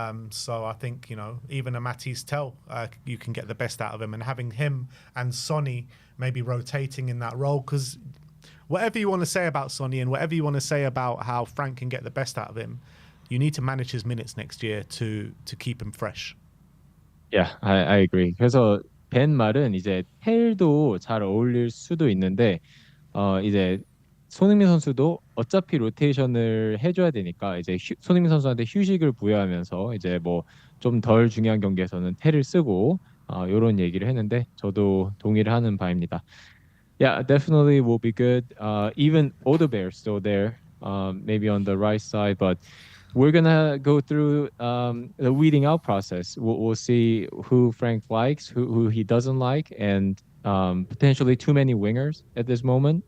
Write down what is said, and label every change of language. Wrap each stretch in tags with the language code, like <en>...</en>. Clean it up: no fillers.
<en>So I think, you know, even a Matisse Tell, you can get the best out of him, and having him and Sonny maybe rotating in that role, because whatever you want to say about Sonny and whatever you want to say about how Frank can get the best out of him, you need to manage his minutes next year to keep him fresh. Yeah, I agree.</en> <ko>그래서 벤 말은 이제 텔도 잘 어울릴 수도 있는데 이제 손흥민 선수도 어차피 로테이션을 해줘야 되니까 이제 손흥민 선수한테 휴식을 부여하면서 이제 뭐 좀 덜 중요한 경기에서는 텔을 쓰고 이런 얘기를 했는데 저도 동의를 하는 바입니다.</ko> <en>Yeah, definitely will be good. Even Odegaard still there, maybe on the right side, but we're gonna go through the weeding out process. We'll see who Frank likes, who he doesn't like, and potentially too many wingers at this moment.</en>